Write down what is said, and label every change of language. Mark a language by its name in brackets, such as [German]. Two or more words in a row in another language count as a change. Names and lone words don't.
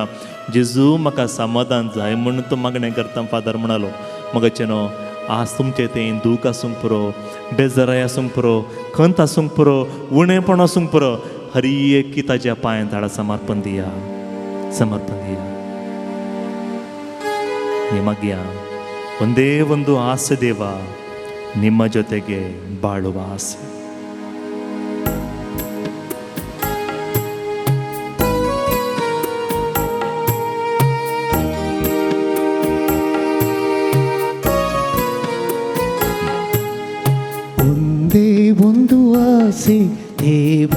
[Konkani] जेजू म्हाका समाधान जाय म्हणून तूं मागणें करता फादर म्हणालो. मोगाचें न्हू, आज तुमचें तें दूख आसूंक पुरो, बेजाराय आसूंक पुरो, खंत आसूंक पुरो, उणेपण आसूंक पुरो, हर एक ताच्या पांयांत हाडा समर्पण दिया, समर्पण दिया. [Kannada] ನಿಮಗ್ಯ ಒಂದೇ ಒಂದು ಆಸೆ ದೇವ, ನಿಮ್ಮ ಜೊತೆಗೆ ಬಾಳುವ ಆಸೆ. ಒಂದೇ ಒಂದು ಆಸೆ ದೇವಾ,